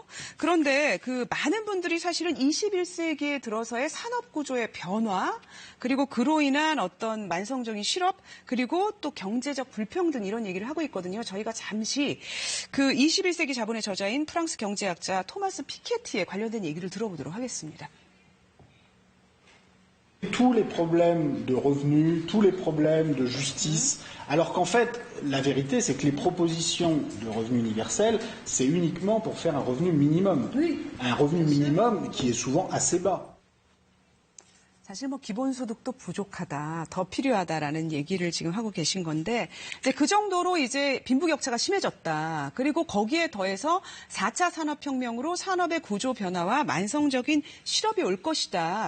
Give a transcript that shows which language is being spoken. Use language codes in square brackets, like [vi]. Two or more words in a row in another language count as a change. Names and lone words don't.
[ko] 그런데 많은 분들이 사실은 21세기에 들어서의 산업구조의 변화, 그리고 그로 인한 어떤 만성적인 실업, 그리고 또 경제적 불평등 이런 얘기를 하고 있거든요. 저희가 잠시 21세기 자본의 저자인 프랑스 경제학자 토마스 피케티에 관련된 얘기를 들어보도록 하겠습니다. [fr] Tous les problèmes de revenus, tous les problèmes de justice, alors qu'en fait, la vérité, c'est que les propositions de revenu universel, c'est uniquement pour faire un revenu minimum. Oui. Un revenu minimum qui est souvent assez bas. [ko] 사실 기본소득도 부족하다, 더 필요하다라는 얘기를 지금 하고 계신 건데, 이제 그 정도로 이제 빈부격차가 심해졌다. 그리고 거기에 더해서 4차 산업혁명으로 산업의 구조 변화와 만성적인 실업이 올 것이다.